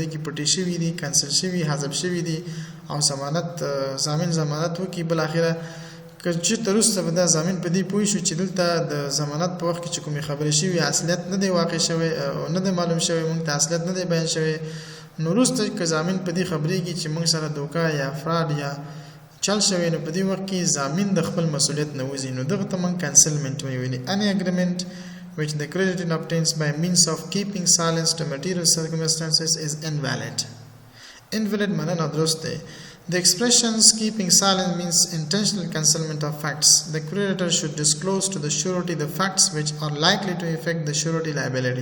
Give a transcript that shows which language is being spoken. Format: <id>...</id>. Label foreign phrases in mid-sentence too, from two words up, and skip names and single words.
<ps>کې پټې شوي دي، کنسل شوي، حذف شوي دي او ضامن ضمانت وکړي، بالاخره که چېرته وروسته به دا ضامن په دې پوه شو چې دلته د ضمانت په وخت کې چې کومې خبرې شوي اصلیت نه دی واقع شوی او نه دی معلوم شوی، موږ ته اصلیت نه دی بیان شوی، نو وروسته که ضامن په دې خبرېږي چې موږ سره دوکه یا فراډ یا چل شوی، نو په دې وخت کې ضامن د خپل مسؤلیت نه وځي، نو دغه ته موږ کنسلمنټ ویلي.</ps> <en>any agreement which the creditor obtains by means of keeping silence to material circumstances is invalid. Invalid</en> <ur>معنی نادرست ہے.</ur> <en>The expressions keeping silent means intentional concealment of facts. The creditor should disclose to the surety the facts which are likely to affect the surety liability.</en>